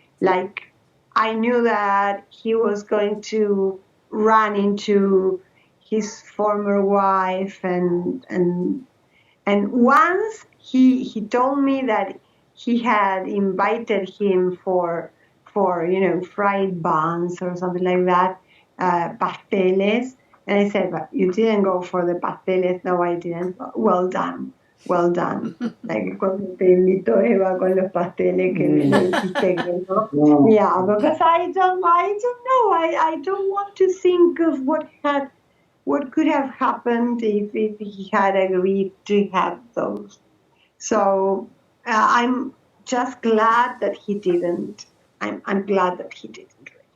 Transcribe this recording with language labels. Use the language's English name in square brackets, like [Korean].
[English] Like, I knew that he was going to run into his former wife, and once he told me that he had invited him for fried buns or something like that, pasteles, and I said, but you didn't go for the pasteles. No, I didn't. Well done. Well done. [Spanish] Like cuando te invitó Eva con los pasteles que le dijiste que no. No. [English] Yeah, because I don't know. I don't want to think of what could have happened if he had agreed to have those. So I'm just glad that he didn't. I'm glad that he didn't.